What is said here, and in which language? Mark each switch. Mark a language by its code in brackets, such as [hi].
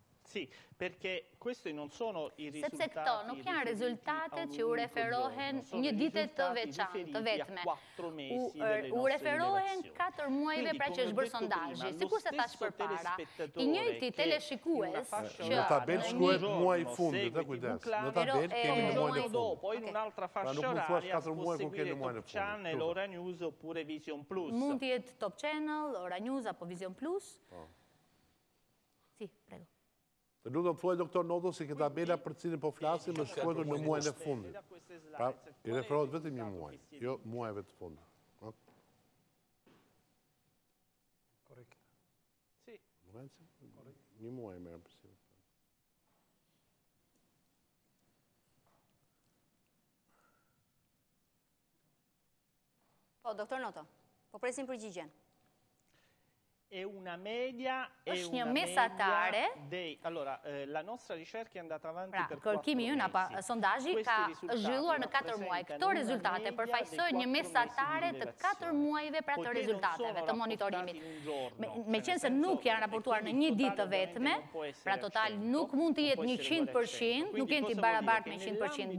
[it] Sì, perché questi non sono i risultati. [sq] Sepse këto nuk janë rezultatet që u referohen një dite të veçantë, të vetme. U referohen 4 muajve pra që është bërë sondazhi. Sikur se thash përpara, i njëjti teleshikues që në tabelë shkruhet muaji i fundit, kujdes. Në tabelë kemi në muajin e fundit. [it] Poi in un'altra fascia oraria può seguire Top Channel, Ora News oppure Vision Plus. [sq] Mund të jetë Top Channel, Ora News apo Vision Plus. [it] Si, prego. [sq] Të lutem thuaj doktor Noto si këtë tabela për cilin po flasim është shkruar në muajin e fundit. Pra, i referohet vetëm një muaj, jo muajve të fundit. Korrekt. Sì. Një muaj merrem përsipër. Po, doktor Noto, po presim përgjigjen. [it] È una media, [sq] është një mesatare. [it] Allora, la nostra ricerca è andata avanti per 4 mesi. [sq] Kërkimi ynë apo sondazhi ka zhvilluar në 4 muaj. Këto rezultate përfaqësojnë një mesatare të 4 muajve pra të rezultateve të monitorimit. Meqense nuk janë raportuar në një ditë të vetme, pra total nuk mund të jetë 100%, nuk janë të barabartë me 100%.